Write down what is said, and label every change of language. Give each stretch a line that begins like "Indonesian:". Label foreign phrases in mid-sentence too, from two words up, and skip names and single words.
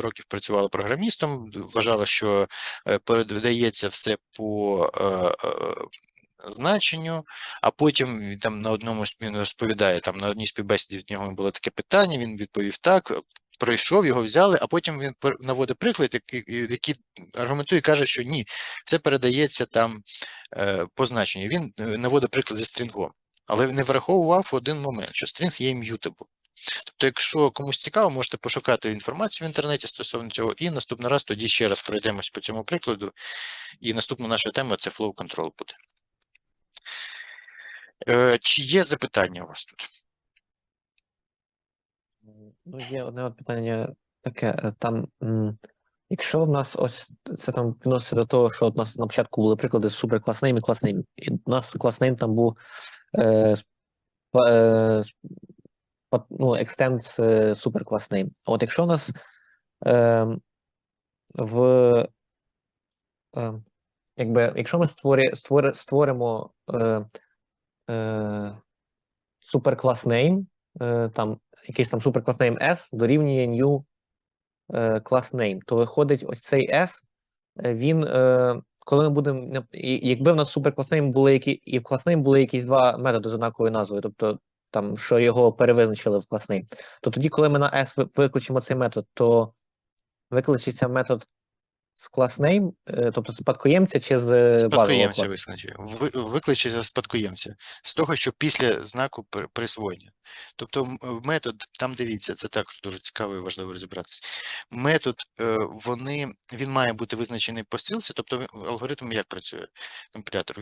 Ukrainian: років працювала програмістом, вважала, що передається все по значенню, а потім там на одному він розповідає, там на одній співбесіді від нього було таке питання, він відповів так, пройшов, його взяли, а потім він наводить приклад, який аргументує і каже, що ні, це передається там по значенню. Він наводить приклад зі стрінгом, але не враховував один момент, що стрінг є immutable. Тобто, якщо комусь цікаво, можете пошукати інформацію в інтернеті стосовно цього, і наступний раз тоді ще раз пройдемось по цьому прикладу, і наступна наша тема – це
English: flow control
Ukrainian: буде. Чи є запитання у вас тут? Ну, є одне от питання таке, там, якщо в нас ось це там відноситься до того, що у нас на початку були приклади з суперкласним і класним, і у нас класним там був екстенс суперкласним. А от якщо у нас якщо ми створимо
English: superclass name,
Ukrainian: там якийсь там
English: superclass name
Ukrainian: S дорівнює new
English: class name,
Ukrainian: то виходить ось цей S, він, коли ми будемо, якби в нас
English: superclass name
Ukrainian: були і в
English: class name
Ukrainian: були якісь два методи з однаковою назвою, тобто там, що його перевизначили в
English: class name,
Ukrainian: то тоді, коли ми на S викличемо цей метод, то викличеться метод з
English: class name,
Ukrainian: тобто спадкоємця чи з базового Спадкоємця класу? визначує. Викличе спадкоємця. З того, що після знаку присвоєння. Тобто метод, там дивіться, це також дуже цікаво і важливо розібратися. Метод, він має бути визначений по ссилці, тобто алгоритм як працює компілятор?